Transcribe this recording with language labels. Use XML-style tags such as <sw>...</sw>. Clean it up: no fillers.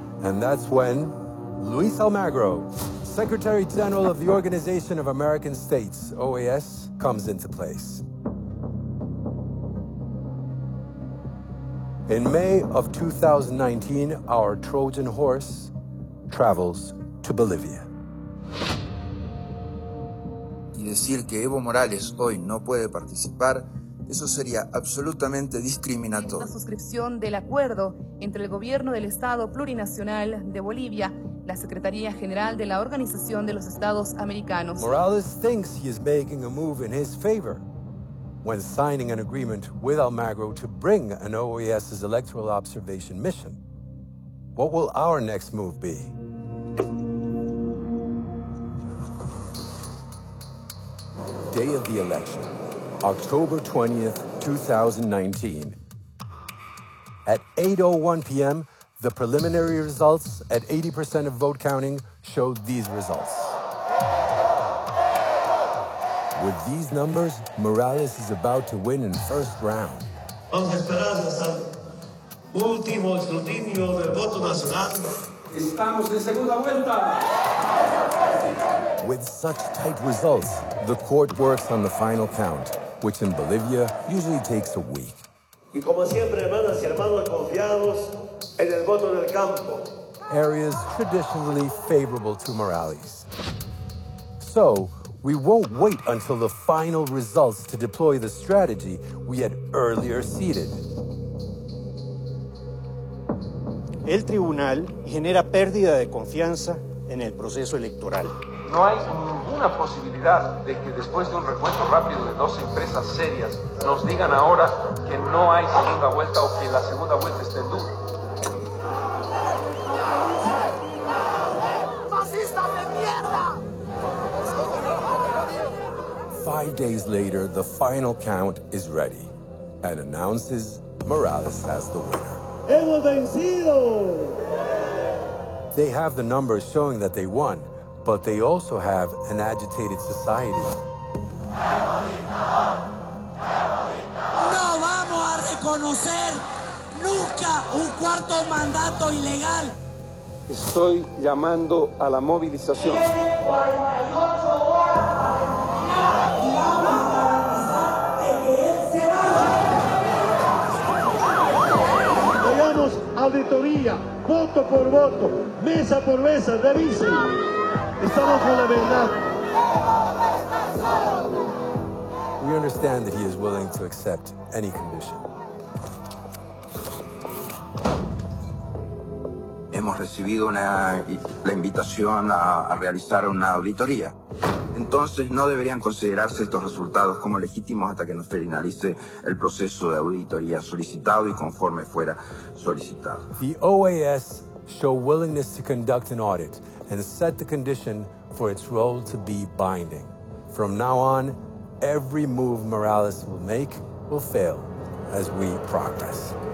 <en>And that's when Luis Almagro, Secretary General of the Organization of American States, OAS, comes into place. In May of 2019, our Trojan horse travels to Bolivia.</en> <es>Y decir que Evo Morales hoy no puede participar, eso sería absolutamente discriminatorio. La suscripción del acuerdo entre el gobierno del Estado Plurinacional de Bolivia, la Secretaría General de la Organización de los Estados Americanos.</es> <en>Morales thinks he is making a move in his favor when signing an agreement with Almagro to bring an OAS's electoral observation mission. What will our next move be? Day of the election. October 20th, 2019. At 8:01 p.m., the preliminary results at 80% of vote counting showed these results. With these numbers, Morales is about to win in first round.</en> <es>Vamos a esperar hasta el último escrutinio del voto nacional. Estamos en segunda vuelta.</es> <en>With such tight results, the court works on the final count, which in Bolivia usually takes a week.</en> <es>Y como siempre, hermanas y hermanos, confiados en el voto del campo.</es> <en>Areas traditionally favorable to Morales. So, we won't wait until the final results to deploy the strategy we had earlier seeded.</en> <es>El tribunal genera pérdida de confianza en el proceso electoral. No hay ninguna posibilidad de que después de un recuento rápido de dos empresas serias nos digan ahora que no hay segunda vuelta o que la segunda vuelta está en duda. ¡Fascista de mierda!</es> <en>5 days later, the final count is ready and announces Morales as the winner.</en> <es>¡Hemos vencido!</es> <en>They have the numbers showing that they won, but they also have an agitated society.</en> <es>No vamos a reconocer nunca un cuarto mandato ilegal. Estoy llamando a la movilización. Hagamos auditoría, voto por voto, mesa por mesa, revisen. Estamos con la verdad.</es> <en>We understand that he is willing to accept any condition.</en> <es>Hemos habíamos recibido la invitación a realizar una auditoría. Entonces, no deberían considerarse estos resultados como legítimos hasta que nos finalice el proceso de auditoría solicitado y conforme fuera solicitado.</es> <en>The OAS show willingness to conduct an audit and set the condition for its role to be binding. From now on, every move Morales will make will fail as we progress.</en>